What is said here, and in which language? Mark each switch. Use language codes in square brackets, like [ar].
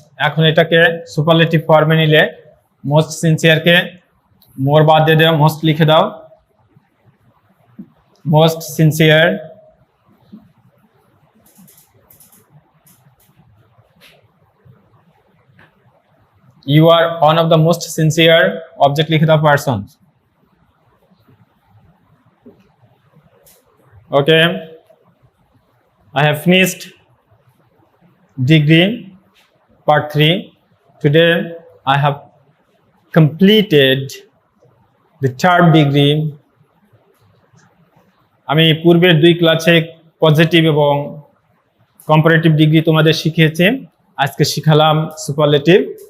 [bn] এখন এটাকে সুপারলেটিভ ফর্মে নিলে মোস্ট সিনসিয়ারকে মোর বাদ দিয়ে দাও, মোস্ট লিখে দাও, most sincere, [en] you are one of the most sincere, [bn] object লিখে দাও person। [en] Okay, I have finished degree part 3. Today I have completed the third degree। [bn] আমি পূর্বের 2 ক্লাসে পজিটিভ এবং কম্পারেটিভ ডিগ্রি তোমাদের শিখিয়েছি, আজকে শিখালাম সুপারলেটিভ।